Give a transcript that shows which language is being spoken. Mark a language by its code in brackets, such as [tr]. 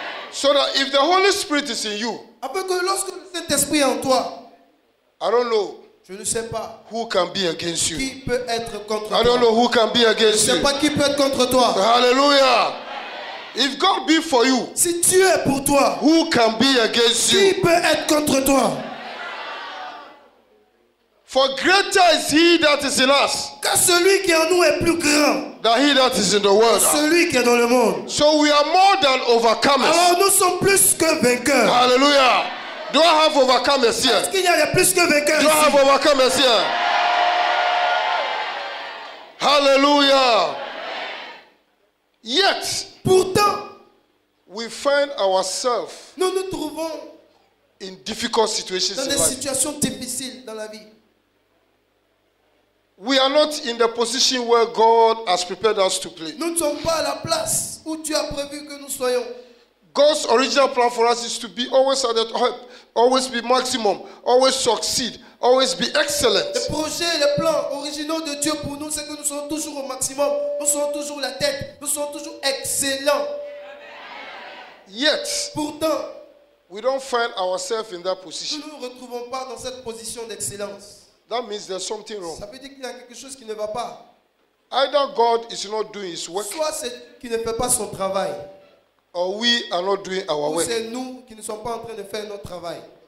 [en] So that if the Holy Spirit is in you, [fr] Afin que lorsque le Saint-Esprit est en toi, [en] I don't know [fr] je ne sais pas [en] who can be against you. [fr] qui peut être contre [en] I don't [fr] toi. [en] know who can be [fr] Je ne [en] against [fr] sais [en] you. [fr] pas qui peut être contre toi. [en] Hallelujah. If God be for you, [fr] Si Dieu est pour toi, [en] who can be against [fr] qui [en] you? [fr] peut être contre toi? [en] For greater is he that is in us [fr] Car celui qui est en nous est plus grand [en] than he that is in the world. [fr] que celui qui est dans le monde. [en] So we are more than overcomers. [fr] Alors nous sommes plus que vainqueurs. [en] Hallelujah. Do I have overcomers [fr] Est-ce [en] here? [fr] qu'il y a plus que vainqueurs [en] Do I have [fr] ici? [en] overcomers here? Hallelujah. Yet, [fr] Pourtant, [en] we find ourselves [fr] nous nous trouvons [en] in difficult situations [fr] dans [en] in [fr] des [en] life. [fr] situations difficiles dans la vie. [en] We are not in the position where God has prepared us to play. [fr] Nous ne sommes pas à la place où Dieu a prévu que nous soyons. [en] God's original plan for us is to be always at the top, always be maximum, always succeed, always be excellent. [fr] Les projets, les plans originaux de Dieu pour nous, c'est que nous sommes toujours au maximum. Nous sommes toujours la tête. Nous sommes toujours excellents. [en] Yet, [fr] Pourtant, [en] we don't find ourselves in that [fr] nous [en] position. [fr] ne nous retrouvons pas dans cette position d'excellence. [en] That means there's something wrong. [fr] Ça veut dire qu'il y a quelque chose qui ne va pas. [en] Either God is not doing his work, [fr] Soit c'est lui qui ne fait pas son travail, [en] or we are not doing our [fr] ou [en] work. [fr] c'est nous qui ne sommes pas en train de faire notre travail.